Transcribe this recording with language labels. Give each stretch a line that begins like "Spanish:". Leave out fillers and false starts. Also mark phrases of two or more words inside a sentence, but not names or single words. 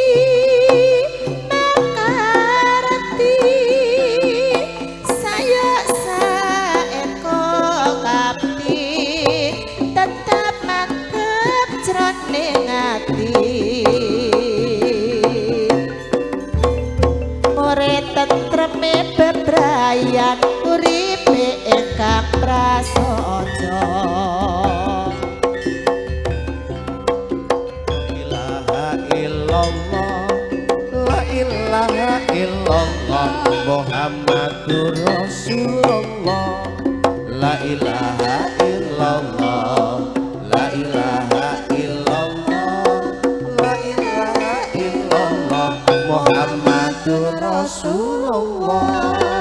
Javanese: makarti saya saeko kapti tetap mantep jroning ati murid tentreme bebrayan uripe ingkang prasaja
Arabic: إله إلا الله لا إله إلا الله محمد رسول الله لا إله إلا الله لا إله إلا الله لا إله إلا الله محمد رسول الله